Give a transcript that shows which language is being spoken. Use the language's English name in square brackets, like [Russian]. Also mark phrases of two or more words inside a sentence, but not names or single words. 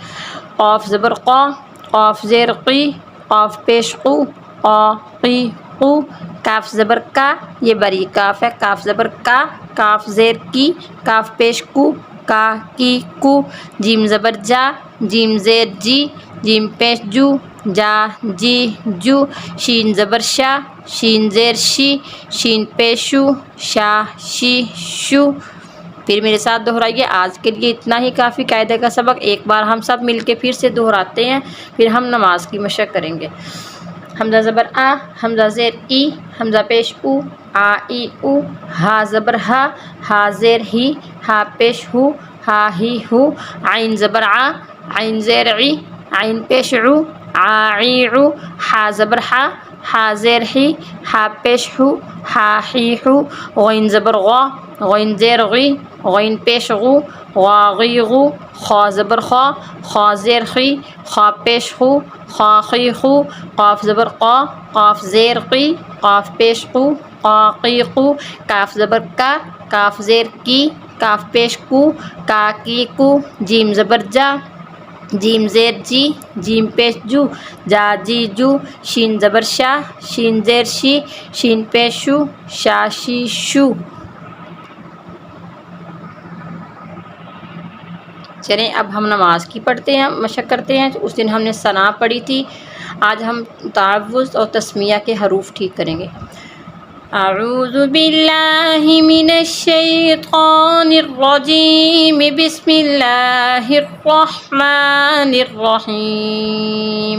[Urdu] قاف زبر قا، قاف زیر قی، قاف پیش قو، قا قی قو، کاف زبر کا، یہ بری کاف ہے، کاف زبر کا، کاف زیر کی، کاف پیش کو، کا کی کو، جیم زبر جا، جیم زیر جی، جیم پیش جو، جا جی جو، شین زبر شا، شین زیر شی، شین پیشو، شا شی شو۔ پھر میرے ساتھ دہرائیے۔ آج کے لیے اتنا ہی کافی قاعدے کا سبق ایک بار ہم سب مل کے پھر سے دہراتے ہیں، پھر ہم نماز کی مشق کریں گے۔ حمزہ زبر آ، حمزہ زیر ای، حمزہ پیش او، آ ای او، ہا زبر ہا، ہا زیر ہی، ہا پیش ہو، ہا ہی ہو، عین زبر آ، عین زیر عی، عین پیش عو، آ عی عو، ہا زبر ہا، ہا زیر ہی، ہا پیش ہو، ہا ہی ہو، غین زبر غا، غین زیر غی، غین پیش غو، غا غی غو، خا زبر خا، خا زیر خی، خا پیش خو، خا خی خو، قاف زبر قا، قاف زیر قی، قاف پیش قو، قا قی قو، کاف زبر کا، کاف زیر کی، کاف پیش کو، کا کی کو، جیم زبر جا، جیم زیر جی، جیم پیش جو، جا جی جو، شین زبر شا، شین زیر شی، شین پیش شو، شا شی شو۔ چلیں اب ہم نماز کی پڑھتے ہیں، مشق کرتے ہیں۔ اس دن ہم نے ثنا پڑھی تھی، آج ہم تعوذ اور تسمیہ کے حروف ٹھیک کریں گے۔ [Arabic] اعوذ باللہ من الشیطان الرجیم، بسم اللہ الرحمن الرحیم۔